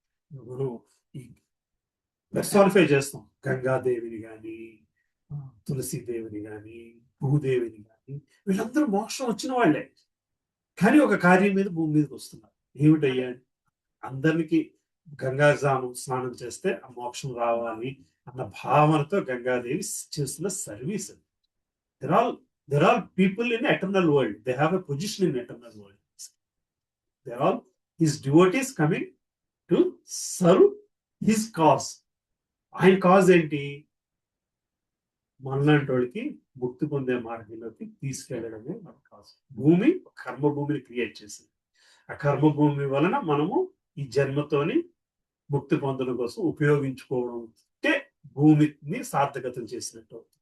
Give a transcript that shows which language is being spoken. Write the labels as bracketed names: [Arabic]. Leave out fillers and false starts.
[Telugu] మనం ఈ పర్సానిఫై చేస్తాం, గంగాదేవిని కానీ, తులసీదేవిని కానీ, భూదేవిని కానీ, వీళ్ళందరూ మోక్షం వచ్చిన వాళ్ళే, కానీ ఒక కార్యం మీద భూమి మీదకి వస్తున్నారు. ఏమిటయ్యా, అందరికి గంగా స్నానం చేస్తే ఆ మోక్షం రావాలి అన్న భావనతో గంగాదేవి చేస్తున్న service. [English] They're all people in eternal world. They have a position in eternal world. They're all his devotees coming to serve his cause. [Telugu] ఆయన కాజ్ ఏంటి, మనలాంటి వాళ్ళకి ముక్తి పొందే మార్గంలోకి తీసుకెళ్ళడమే మన కాజ్. భూమి కర్మభూమిని క్రియేట్ చేసింది. ఆ కర్మభూమి వలన మనము ఈ జన్మతోని ముక్తి పొందడం కోసం ఉపయోగించుకోవడం అంటే భూమిని సార్థకతం చేసినట్టు.